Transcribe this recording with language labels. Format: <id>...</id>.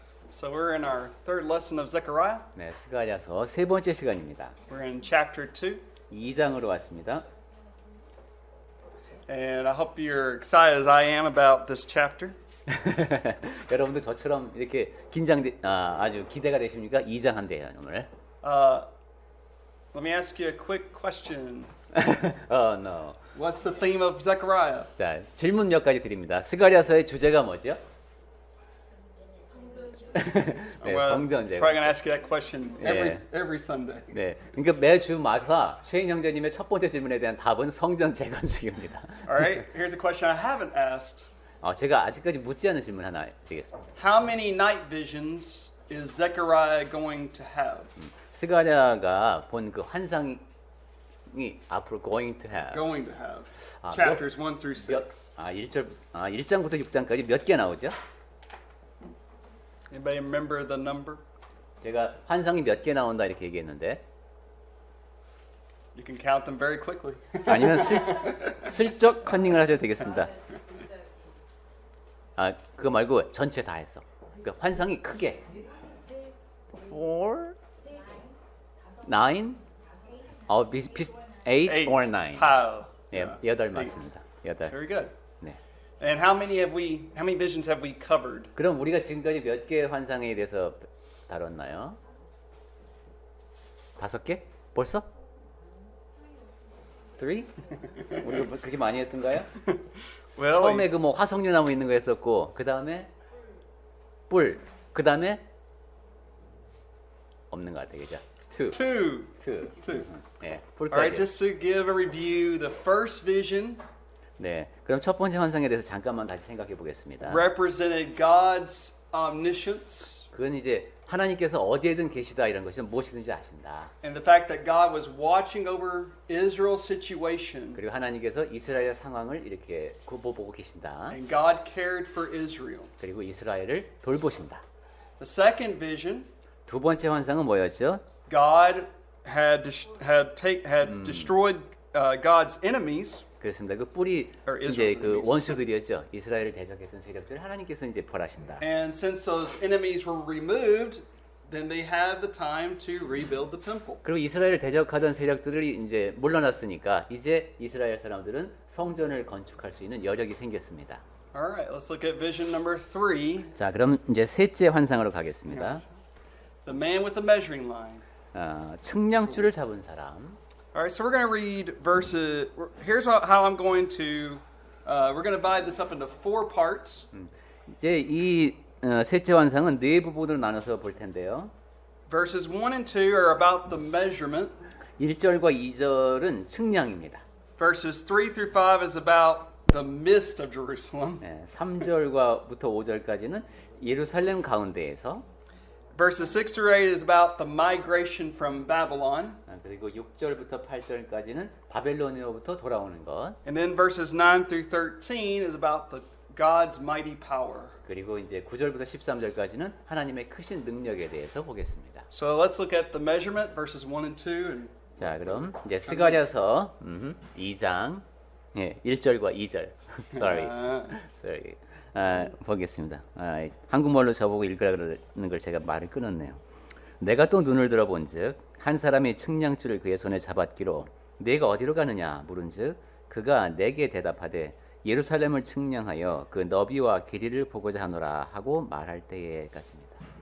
<en>So we're in our third lesson of Zechariah.</en> <ko>네, 스가랴서 세 번째 시간입니다.</ko> <en>We're in chapter 2.</en> <ko>2장으로 왔습니다.</ko> <en>And I hope you're excited as I am about this chapter.</en> <ko>여러분도 저처럼 이렇게 아주 기대가 되십니까? 2장 한대요 오늘.</ko> <en>Let me ask you a quick question. No. What's the theme of Zechariah?</en> <ko>자, 질문 몇 가지 드립니다. 스가랴서의 주제가 뭐죠? 네,</ko> <en>Well,</en> <ko>성전제.</ko> <en>probably going to ask you that question Yeah. every Sunday.</en> <ko>네, 그러니까 매주마다 쉐인 형제님의 첫 번째 질문에 대한 답은 성전 재건축입니다.</ko> <en>All right, here's a question I haven't asked.</en> <ko>제가 아직까지 묻지 않은 질문 하나 드리겠습니다.</ko> <en>How many night visions is Zechariah going to have?</en> <ko>스가랴가 본 그 환상이 앞으로</ko> <en>going to have Going to have.</en> <ko>몇-</ko> <en>Chapters 1 through 6.</en> <ko>1장부터 6장까지 몇 개 나오죠?</ko> <en>Anybody remember the number?</en> <ko>제가 환상이 몇 개 나온다 이렇게 얘기했는데</ko> <en>You can count them very quickly.</en> <ko>아니면 슬쩍 컨닝을 하셔도 되겠습니다. 그거 말고 전체 다 했어. 그러니까 환상이 크게 4, 9, 8</ko> <en>Eight. or 9. Pile.</en> <ko>네,</ko> <en>Yeah.</en> <ko>8 맞습니다. 8.</ko> <en>Very good.</en> <ko>네.</ko> <en>And how many visions have we covered?</en> <ko>그럼 우리가 지금까지 몇 개 환상에 대해서 다뤘나요? 5개? 벌써? 3? 우리가 뭐 그렇게 많이 했던가요?</ko> <en>Well,</en> <ko>처음에 그 뭐 화석류나무 있는 거 했었고, 그 다음에 뿔, 그 다음에 없는 것 같아요, 그죠?</ko> <en>two.</en> <ko>2. 네,</ko> <en>All right,</en> <ko>뿔까지.</ko> <en>just to give a review, the first vision</en> <ko>네, 그럼 첫 번째 환상에 대해서 잠깐만 다시 생각해 보겠습니다.</ko> <en>represented God's omniscience</en> <ko>그건 이제 하나님께서 어디에든 계시다 이런 것이 무엇이든지 아신다.</ko> <en>and the fact that God was watching over Israel's situation</en> <ko>그리고 하나님께서 이스라엘 상황을 이렇게 보고 계신다.</ko> <en>and God cared for Israel.</en> <ko>그리고 이스라엘을 돌보신다.</ko> <en>The second vision,</en> <ko>두 번째 환상은 뭐였죠?</ko> <en>God had destroyed God's enemies.</en> <ko>그렇습니다. 그 뿔이</ko> <en>Or</en> <ko>이제</ko> <en>Israel's</en> <ko>그</ko> <en>enemies.</en> <ko>원수들이었죠. 이스라엘을 대적했던 세력들 하나님께서 이제 벌하신다.</ko> <en>And since those enemies were removed, then they had the time to rebuild the temple.</en> <ko>그리고 이스라엘을 대적하던 세력들이 이제 물러났으니까 이제 이스라엘 사람들은 성전을 건축할 수 있는 여력이 생겼습니다.</ko> <en>All right, let's look at vision number 3.</en> <ko>자, 그럼 이제 셋째 환상으로 가겠습니다.</ko> <en>The man with the measuring line.</en> <ko>측량줄을 잡은 사람.</ko> <en>All right, so we're going to read verses. Here's how I'm going to. We're going to divide this up into 4 parts.</en> <ko>이제 이 셋째 환상은 네 부분으로 나눠서 볼 텐데요.</ko> <en>Verses 1 and 2 are about the measurement.</en> <ko>1절과 2절은 측량입니다.</ko> <en>Verses 3 through 5 is about the mist of Jerusalem.</en> <ko>3절과부터 5절까지는 예루살렘 가운데에서</ko> <en>Verses 6 through 8 is about the migration from Babylon.</en> <ko>그리고 6절부터 8절까지는 바벨론으로부터 돌아오는 것.</ko> <en>And then verses 9 through 13 is about God's mighty power.</en> <ko>그리고 이제 9절부터 13절까지는 하나님의 크신 능력에 대해서 보겠습니다.</ko> <en>So let's look at the measurement, verses 1 and 2. And</en> <ko>자, 그럼 이제 스가랴서 2장 1절과 2절.</ko> <en>Sorry.</en> <ko>보겠습니다. 한국말로 저보고 읽으라는 걸 제가 말을 끊었네요. 내가 또 눈을 들어본즉 한 사람이 측량줄을 그의 손에 잡았기로 네가 어디로 가느냐 물은즉 그가 내게 대답하되 예루살렘을 측량하여 그 너비와 길이를 보고자 하노라 하고 말할 때에까지입니다.</ko>